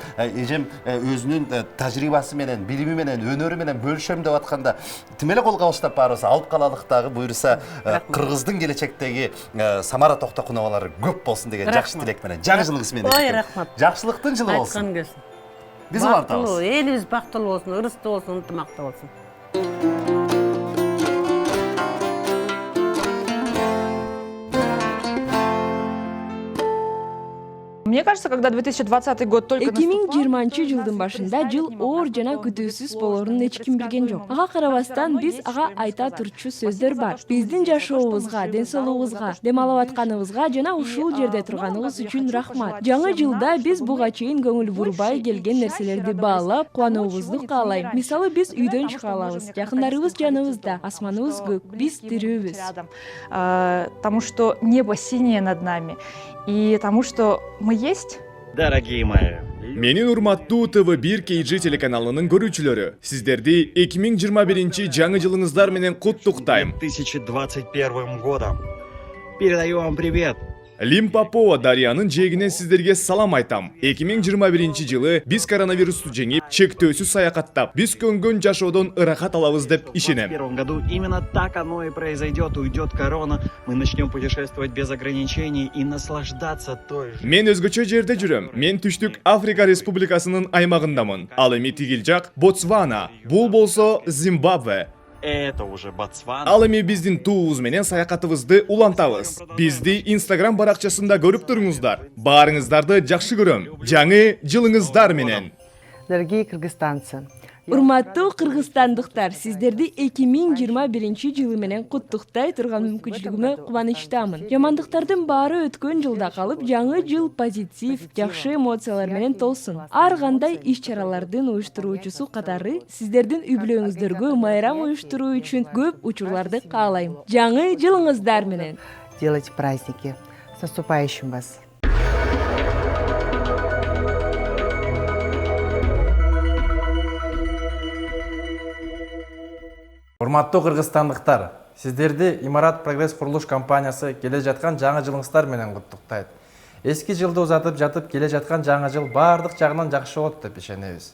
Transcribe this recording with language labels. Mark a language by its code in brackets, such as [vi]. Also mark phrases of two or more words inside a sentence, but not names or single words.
[ky] Эжем өзүнүн тажрыйбасы менен, билими менен, өнөрү менен бөлүшөм деп атканда тим эле колго баштап барыбыз алып калалык дагы буйрса кыргыздын келечектеги Самара Токтокуновалары көп болсун деген жакшы тилек менен. Жаңы жылыңыз менен. Ой, рахмат. Жакшылыктын жылы болсун. Айткан келсин. Биз улантабыз. Элибиз бактылуу болсун, ырыстуу болсун, ынтымактуу болсун. [ru] Мне кажется, когда 2020 год только [ky] 2020 жылдын башында жыл оор жана күтүүсүз болорун эч ким билген жок. Ага карабастан биз ага айта турчу сөздөр бар. Биздин жашообузга, ден соолугубузга, дем алып атканыбызга жана ушул жерде турганыбыз үчүн рахмат. Жаңы жылда биз буга чейин көңүл бурбай келген нерселерди баалап, кубануубузду каалайм. Мисалы биз үйдөн чыга алабыз. Жакындарыбыз жаныбызда, асманыбыз көк, биз тирүүбүз. [ru] Тому что небо синее над нами. И тому, что мы есть. Дорогие мои. [ky] Менин урматтуу ТВ1 KG телеканалынын көрүүчүлөрү, сиздерди 2021 жаңы жылыңыздар менен куттуктайм. [ru] 2021 годом. Передаю вам привет. [ky] Лимпопо Дарьянын жээгинен сиздерге салам айтам. 2021 жылы биз коронавирусту жеңип, чектөөсүз саякаттап, биз көнгөн жашоодон ырахат алабыз деп ишенем. [ru] В 2021 году именно так оно и произойдет. Уйдет корона, мы начнем путешествовать без ограничений и наслаждаться той же. [ky] Мен өзгөчө жерде жүрөм. Мен Түштүк Африка Республикасынын аймагындамын. Ал эми тигил жак Ботсвана, бул болсо Зимбабве. [ru] Это уже Ботсвана. [ky] Ал эми биздин туубуз менен саякатыбызды улантабыз. Бизди Instagram баракчасында көрүп туруңуздар. Баарыңыздарды жакшы көрөм. Жаңы жылыңыздар менен. [ru] Дорогие кыргызстанцы, [ky] Урматтуу кыргызстандыктар, сиздерди 2021 жылы менен куттуктай турган мүмкүнчүлүгүмө кубанычтамын. Жамандыктардын баары өткөн жылда калып, жаңы жыл позитив, жакшы эмоциялар менен толсун. Ар кандай иш-чаралардын уюштуруучусу катары сиздердин үй-бүлөңүздөргө майрам уюштуруу үчүн көп учурларды каалайм. Жаңы жылыңыздар менен. [ru] Делайте праздники. С наступающим вас. [ky] Урматтуу кыргызстандыктар, сиздерди Имарат Прогресс курулуш компаниясы келе жаткан жаңы жылыңыздар менен куттуктайт. Эски жылды узатып жатып келе жаткан жаңы жыл баардык жагынан жакшы болот деп ишенебиз.